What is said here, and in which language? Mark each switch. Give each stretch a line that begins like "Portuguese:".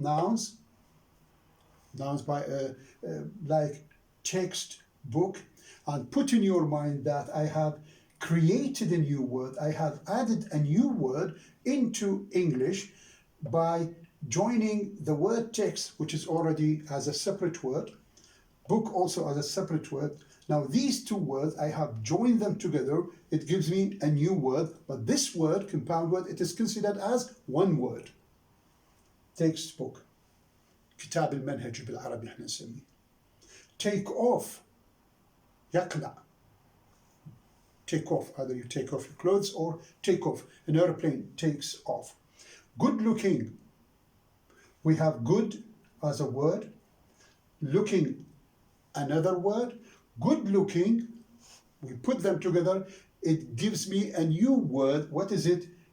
English: Nouns by like text, book, and put in your mind that I have created a new word, I have added a new word into English by joining the word text, which is already as a separate word, book also as a separate word. Now these two words, I have joined them together, it gives me a new word, but this word, compound word, it is considered as one word. Textbook.
Arabic: كتاب المنهج بالعربي احنا نسميه.
English: Take off.
Arabic: يقلع.
English: Take off, either you take off your clothes or take off. An airplane takes off. Good looking. We have good as a word, looking another word. Good looking, we put them together, it gives me a new word. What is it?